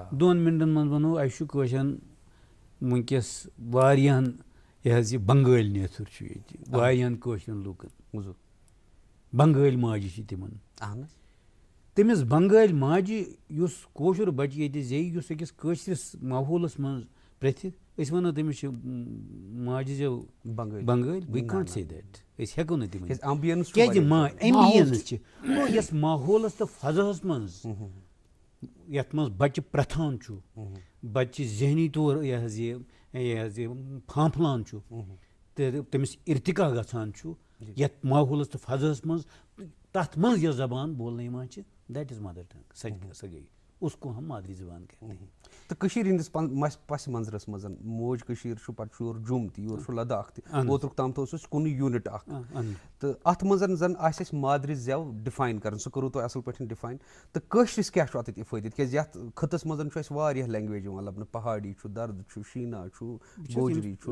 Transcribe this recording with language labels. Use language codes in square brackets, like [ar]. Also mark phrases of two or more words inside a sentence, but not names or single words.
[ks] 2 مِنٹَن منٛز وَنو اَسہِ چھُ کٲشرٮ۪ن وٕنکٮ۪س واریاہَن یہِ حظ یہِ بنگٲلۍ نیتھُر چھُ ییٚتہِ واریاہَن کٲشرٮ۪ن لُکَن بنگٲلۍ ماجہِ چھِ تِمن. تٔمِس بنگٲلۍ ماجہِ یُس کٲشُر بَچہِ ییٚتہِ زیٚیہِ یُس أکِس کٲشرِس ماحولَس منٛز پرٛٮ۪تھِ أسۍ وَنو تٔمِس چھِ ماجہِ زٮ۪و بنگٲلۍ [en] we can't say that [ks] أسۍ ہٮ۪کو نہٕ تِم کیازِ ایمبینس چھِ گوٚو یۄس ماحولَس تہٕ فضاہَس منٛز یَتھ منٛز بَچہِ پرٛٮ۪تھان چھُ بَچہِ ذہنی طور یہِ حظ یہِ پھانٛپھلان چھُ تہٕ تٔمِس اِرتِقا گژھان چھُ یَتھ ماحولَس تہٕ فضاہَس منٛز تَتھ منٛز یۄس زبان بولنہٕ یِوان چھِ [en] that is mother tongue [ks] سۄ گٔے [ur] اُسکو ہم مادری زبان کہتے ہیں. [ks] تہٕ کٔشیٖرِ ہِنٛدِس پَسہِ منظرَس منٛز موج کٔشیٖر چھُ پَتہٕ چھُ یورٕ جوٚم تہِ یورٕ چھُ لداخ تہِ اوترُک تامتھ اوس اَسہِ کُنُے یوٗنِٹ اکھ تہٕ اَتھ منٛز زَن آسہِ اَسہِ مادری زٮ۪و ڈِفاین کَرٕنۍ سُہ کوٚروٕ تۄہہِ اَصٕل پٲٹھۍ ڈِفاین تہٕ کٲشرِس کیٛاہ چھُ اَتھ اِفٲدٕ تِکیٛازِ یَتھ خٕطَس منٛز چھُ اَسہِ واریاہ لینٛگویج یِوان لَبنہٕ پہاڑی چھُ دَرد چھُ شیٖنا چھُ گوجری چھُ.